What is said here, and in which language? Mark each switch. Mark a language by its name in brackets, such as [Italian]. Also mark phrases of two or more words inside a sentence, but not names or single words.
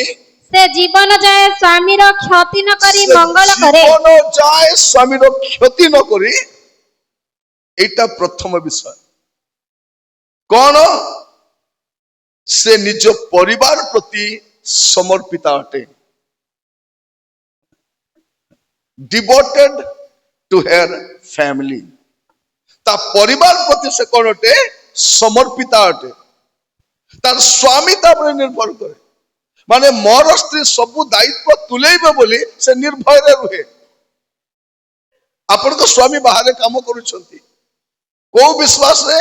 [Odia] ସେ ଜୀବନ ଯାଏ ସ୍ୱାମୀର କ୍ଷତି ନ କରି ସେ ମଙ୍ଗଳ କରେ। ଜୀବନ ଯାଏ ସ୍ୱାମୀର କ୍ଷତି ନ କରି, এইটা ପ୍ରଥମ ବିଷୟ। କଣ? ସେ ନିଜ ପରିବାର ପ୍ରତି ସମର୍ପିତ ଅଟେ, [English] devoted to her family। [Odia] ତା ପରିବାର ପ୍ରତି ସେ କଣ ଅଟେ? ସମର୍ପିତ ଅଟେ। ତାର ସ୍ୱାମୀ ତା ଉପରେ ନିର୍ଭର କରେ, ମାନେ ମୋର ସ୍ତ୍ରୀ ସବୁ ଦାୟିତ୍ୱ ତୁଲେଇବେ ବୋଲି ସେ ନିର୍ଭୟରେ ରୁହେ। ଆପଣଙ୍କ ସ୍ୱାମୀ ବାହାରେ କାମ କରୁଛନ୍ତି, କୋଉ ବିଶ୍ୱାସରେ?